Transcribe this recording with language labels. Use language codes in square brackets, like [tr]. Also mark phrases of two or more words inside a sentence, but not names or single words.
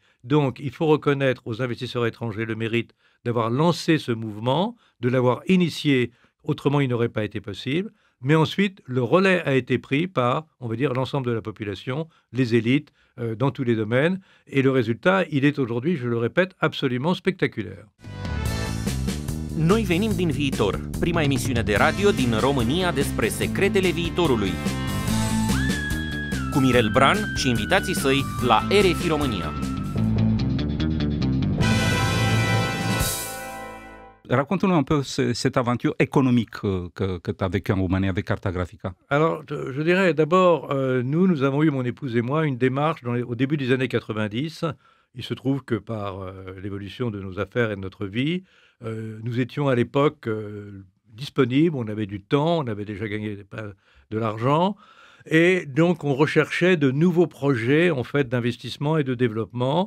[fr] Donc, il faut reconnaître aux investisseurs étrangers le mérite d'avoir lancé ce mouvement, de l'avoir initié, autrement il n'aurait pas été possible. Mais ensuite, le relais a été pris par, on va dire, l'ensemble de la population, les élites, dans tous les domaines. Et le résultat, il est aujourd'hui, je le répète, absolument spectaculaire. [ro] Noi venim din viitor, prima emisiune de radio din România despre secretele viitorului. Cu Mirel Bran și invitații săi la RFI România. [fr] Raconte-nous un peu cette aventure économique que tu as vécue en Roumanie avec Cartographica. Alors, je dirais d'abord, nous avons eu, mon épouse et moi, une démarche au début des années 90. Il se trouve que par l'évolution de nos affaires et de notre vie, nous étions à l'époque disponibles, on avait du temps, on avait déjà gagné de l'argent, et donc on recherchait de nouveaux projets en fait, d'investissement et de développement.